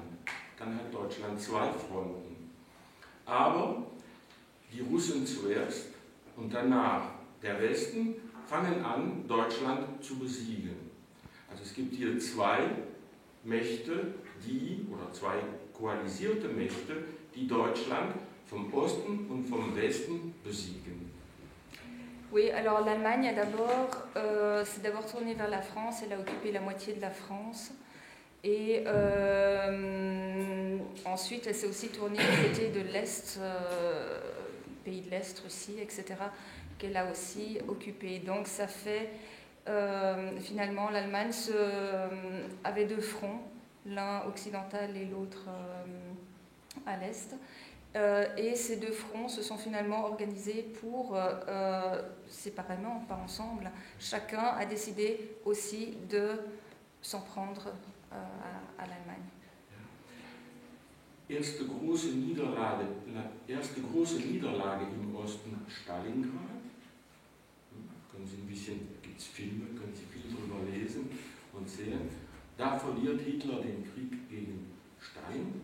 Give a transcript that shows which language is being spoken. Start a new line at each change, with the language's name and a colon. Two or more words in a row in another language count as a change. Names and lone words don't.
German: Dann hat Deutschland zwei Fronten. Aber die Russen zuerst und danach der Westen fangen an, Deutschland zu besiegen. Also es gibt hier zwei Mächte, oder zwei koalisierte Mächte, die Deutschland vom Osten und vom Westen besiegen.
French: Oui, alors l'Allemagne s'est d'abord tournée vers la France, elle a occupé la moitié de la France et ensuite elle s'est aussi tournée du côté de l'Est, pays de l'Est, Russie, etc., qu'elle a aussi occupé. Donc ça fait finalement l'Allemagne avait deux fronts, l'un occidental et l'autre à l'Est. Et ces deux fronts se sont finalement organisés pour, séparément, pas ensemble, chacun a décidé aussi de s'en prendre à l'Allemagne.
German: Erste große Niederlage im Osten, Stalingrad. Gibt es Filme, können Sie viel darüber lesen und sehen. Da verliert Hitler den Krieg gegen Stalin.